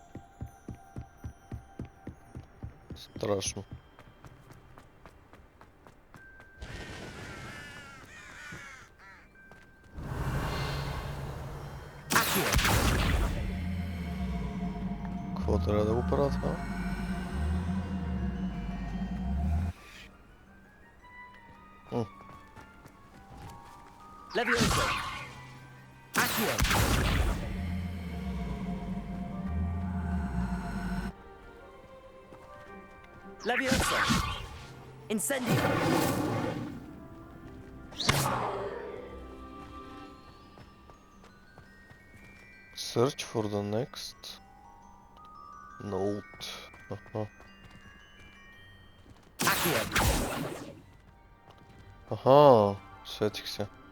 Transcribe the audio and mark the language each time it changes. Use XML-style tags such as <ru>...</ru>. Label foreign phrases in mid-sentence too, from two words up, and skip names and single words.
<bg>Страшно. Какво трябва да го правят, а? Levioso. Accio. Levioso. Incendio.</bg> <en>Search for the next note.</en> <bg>Accio. Аха, сетих се.</bg>